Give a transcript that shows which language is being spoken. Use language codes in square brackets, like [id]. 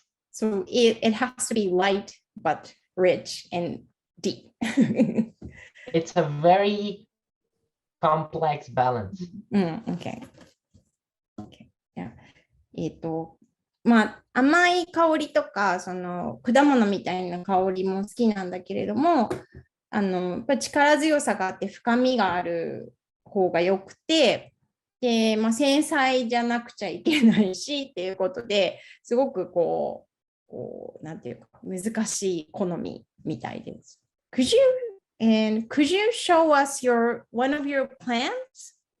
[en] So it has to be light but rich and deep. It's a very complex balance. Okay. Yeah. [ja] まあ、甘い香りとか、その果物みたいな香りも好きなんだけれども、やっぱり力強さがあって深みがある方がよくて、で、まあ、繊細じゃなくちゃいけないしっていうことですごくこうなんていうか難しい好みみたいです。 [en] Could you show us one of your plants?